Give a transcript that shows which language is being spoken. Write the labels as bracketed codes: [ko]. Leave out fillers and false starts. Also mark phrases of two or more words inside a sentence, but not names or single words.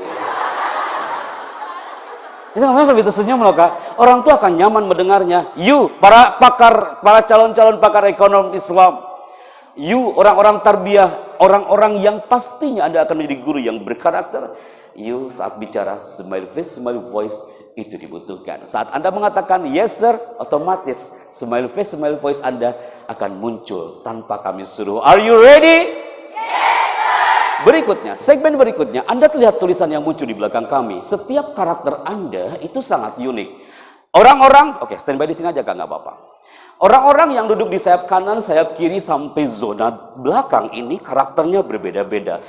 [id] Itu namanya sampai tersenyum loh Kak. Orang tua akan nyaman mendengarnya. You, para calon-calon pakar ekonomi Islam. You, orang-orang tarbiyah. Orang-orang yang pastinya Anda akan menjadi guru yang berkarakter. You, saat bicara, [en] smile face, smile voice, [id] itu dibutuhkan. Saat Anda mengatakan [en] yes sir, [id] otomatis [en] smile face, smile voice [id] Anda akan muncul tanpa kami suruh. [en] Are you ready? [id] Berikutnya, segmen berikutnya, Anda lihat tulisan yang muncul di belakang kami. Setiap karakter Anda itu sangat unik. Orang-orang, oke, standby di sini aja Kak, nggak apa-apa. Orang-orang yang duduk di sayap kanan, sayap kiri, sampai zona belakang ini karakternya berbeda-beda.